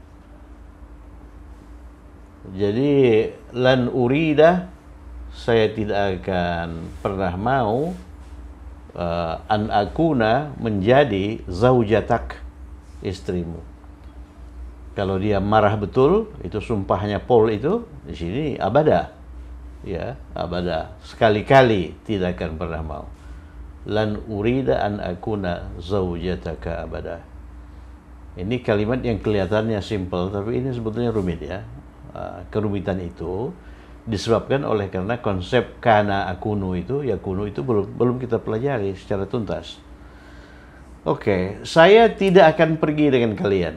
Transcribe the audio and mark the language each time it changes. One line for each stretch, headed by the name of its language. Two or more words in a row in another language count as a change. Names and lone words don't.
Indonesian: Jadi
Arabic: لن أريد,
Indonesian: saya tidak akan pernah mau
Arabic: أن أكون
Indonesian: menjadi zaujatak, istrimu. Kalau dia marah betul, itu sumpahnya Paul itu di sini abada, ya, abada, sekali-kali tidak akan pernah mau.
Arabic: لن أريد أن أكون زوجتك أبدا.
Indonesian: Ini kalimat yang kelihatannya simple, tapi ini sebetulnya rumit, ya. Kerumitan itu disebabkan oleh karena konsep
Arabic: كان أكون
Indonesian: itu, yakunu itu belum kita pelajari secara tuntas. Oke, saya tidak akan pergi dengan kalian.